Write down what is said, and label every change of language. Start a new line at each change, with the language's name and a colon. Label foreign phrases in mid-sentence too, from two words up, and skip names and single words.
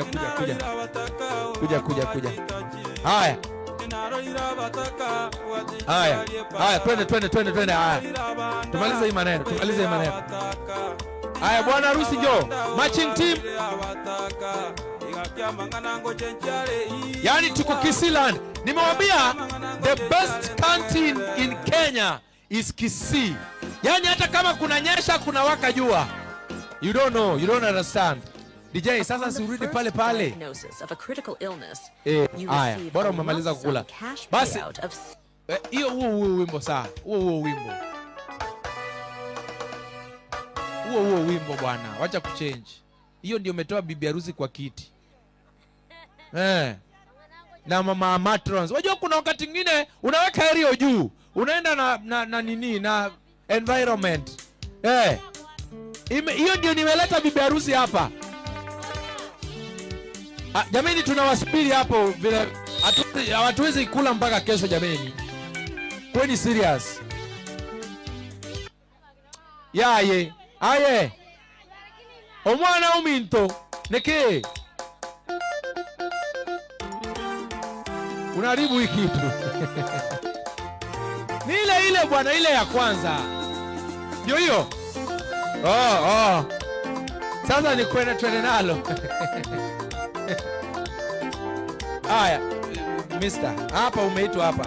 Swahili: Haya, twende. Haya, tumalize hii maneno. Haya, bwana harusi njoo.
English: Matching team.
Swahili: Yaani tuko Kisii. Nimewambia
English: the best canteen in Kenya is Kisii.
Swahili: Yaani hata kama kuna nyesha kuna waka jua.
English: You don't know, you don't understand.
Swahili: DJ, sasa siurudi pale. Haya, bora umemaliza kukula. Basi, hiyo huo wimbo saa. Huo wimbo bwana, wacha kuchange. Hiyo ndio umetoa bibi harusi kwa kiti. Na mama matrons. Wajua kuna wakati mwingine unaweka area juu. Unaenda na environment. Hiyo ndio nimeleta bibi harusi hapa. Jamani, tunawasubiri hapo vile hatuwezi kula mpaka kesho jamani. Kweni serious. Aye.
Gusii: Omwana uminto neke.
Swahili: Unaharibu hii kitu. Ni ile bwana, ile ya kwanza. Ndio hiyo. Sasa ni twende nalo. Haya, mister, hapa umeitwa hapa.